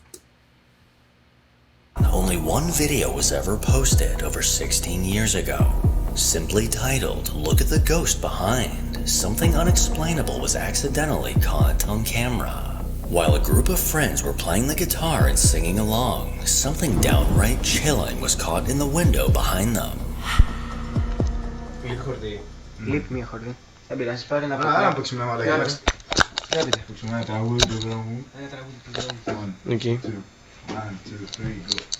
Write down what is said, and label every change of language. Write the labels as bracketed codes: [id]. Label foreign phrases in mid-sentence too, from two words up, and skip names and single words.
[en] Only one video was ever posted over 16 years ago. Simply titled, Look at the Ghost Behind. Something unexplainable was accidentally caught on camera. While a group of friends were playing the guitar and singing along, something downright chilling was caught in the window behind them. [el] Λείπει μια χορδή. Δεν πειράζει, πάρε ένα πράγμα. Να παίξουμε ένα μαλάκι. Δεν θα παίξουμε ένα τραγούδι του δρόμου. Ένα τραγούδι του δρόμου. Εκεί. 1, 2, 3, go.